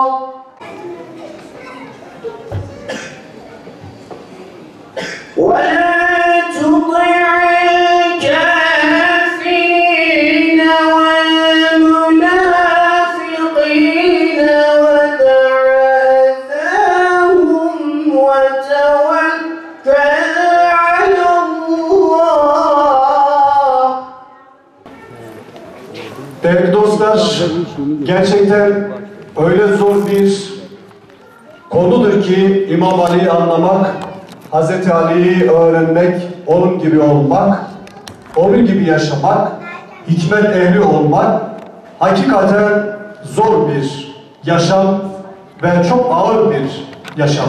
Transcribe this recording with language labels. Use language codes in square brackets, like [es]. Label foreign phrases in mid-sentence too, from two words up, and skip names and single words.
[ar] ولا تطع الكافرين والمنافقين ودع أذاهم وتوكل على الله. [tr] Değerli dostlar, gerçekten öyle zor bir konudur ki İmam Ali'yi anlamak, Hz. Ali'yi öğrenmek, onun gibi olmak, onun gibi yaşamak, hikmet ehli olmak hakikaten zor bir yaşam ve çok ağır bir yaşam.